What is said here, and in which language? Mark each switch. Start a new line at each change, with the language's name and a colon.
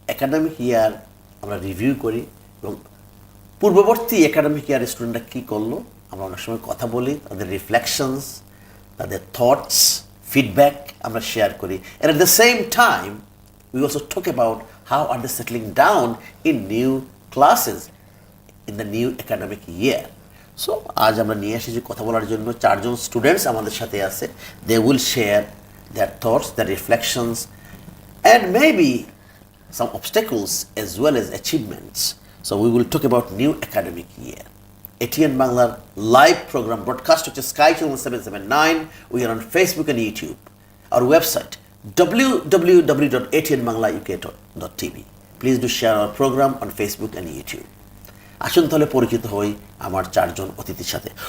English: academic year আমরা review করি
Bangla: এবং পূর্ববর্তী একাডেমিক ইয়ার স্টুডেন্টরা কী করলো আমরা অনেক সময় কথা বলি,
English: তাদের রিফ্লেকশনস, তাদের thoughts, feedback আমরা শেয়ার করি, and at the same time we also talk about how are they settling down in new classes in the new academic year.
Bangla: So আজ আমরা নিয়ে এসেছি কথা বলার জন্য চারজন স্টুডেন্টস আমাদের সাথে আছে।
English: They will share their thoughts, their reflections, and maybe some obstacles as well as achievements. So we will talk about new academic year. ATN Bangla live program broadcast to Sky Channel 779. We are on Facebook and YouTube. Our website www.atnbanglauk.tv. Please do share our program on Facebook and YouTube.
Bangla: আসুন তাহলে পরিচিত হই আমার চারজন অতিথির সাথে।